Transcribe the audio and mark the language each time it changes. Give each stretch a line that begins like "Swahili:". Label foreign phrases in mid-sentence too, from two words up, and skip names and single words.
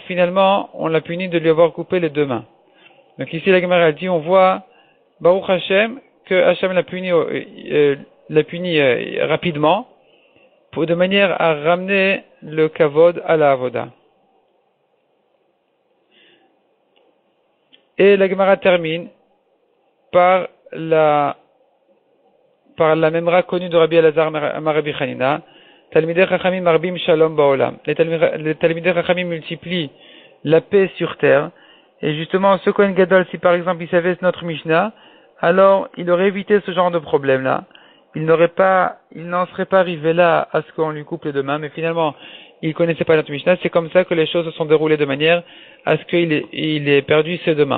French: Finalement, on l'a puni de lui avoir coupé les deux mains. Donc ici, la Gemara dit, on voit,
Hebrew: ברוך השם,
French: que Hashem l'a puni rapidement, de manière à ramener le kavod à la avoda. Et la Gemara termine par la memra connue de Rabbi Elazar Rabbi Chanina,
Hebrew: תלמידי חכמים מרבים שלום בעולם.
French: Les
Hebrew: תלמידי חכמים
French: multiplient la paix sur terre. Et justement, ce Kohen Gadol, si par exemple il savait notre Mishnah, alors il aurait évité ce genre de problème-là. Il n'en serait pas arrivé là à ce qu'on lui coupe les deux mains, mais finalement, il connaissait pas notre Mishnah. C'est comme ça que les choses se sont déroulées de manière à ce qu'il ait perdu ses deux mains.